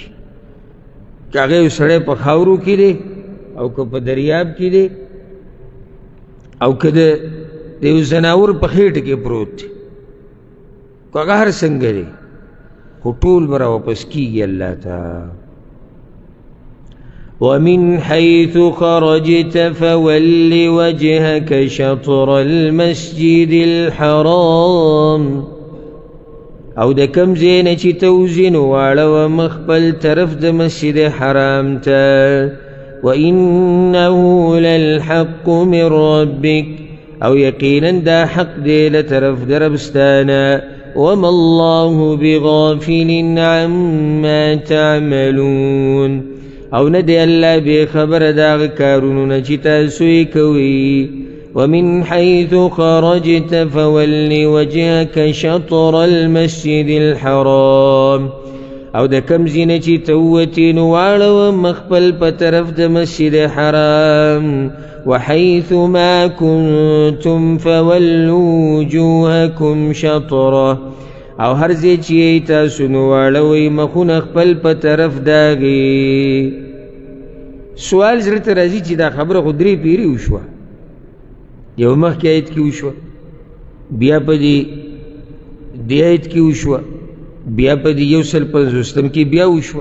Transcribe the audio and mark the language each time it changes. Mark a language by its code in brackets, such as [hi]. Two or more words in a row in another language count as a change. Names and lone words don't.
[ps] که هغه یو سړی په خاورو کې دی او که په دریاب کې دی او که د یو ځناور په خېټه کې پروت دی، که هغه هر څنګه دی خو ټول به راواپس کېږي الله ته. [ar] ومن حيث خرجت فول وجهك شطر المسجد الحرام. [ps] او د کم ځای نه چې ته وځې نو واړوه مخ خپل طرف د مسجد حرام ته. [ar] وإنه للحق من ربك. [ps] او یقینا دا حق دی لطرف د ربستانه. [ar] وما الله بغافل عما تعملون. [ps] او نه دی الله بې خبره د هغه کارونو نه چې تاسو یې کوئ. [ar] ومن حيث خرجت فول وجهك شطر المسجد الحرام. [ps] او د کم ځینه چې ته ووتې نو واړوه مخ خپل په طرف د مسجد حرام [ar] وحيث ما كنتم فولوا وجوهكم شطره [ps] او هر ځای چې یې تاسو نو واړوئ مخونه خپل په طرف د هغې. سوال زړه ته راځي چې دا خبره خو 3 پیرې وشوه، یو مخکې آیت کې وشوه، بیا په دې آیت کې وشوه، بیا په دې 150 کې بیا وشوه.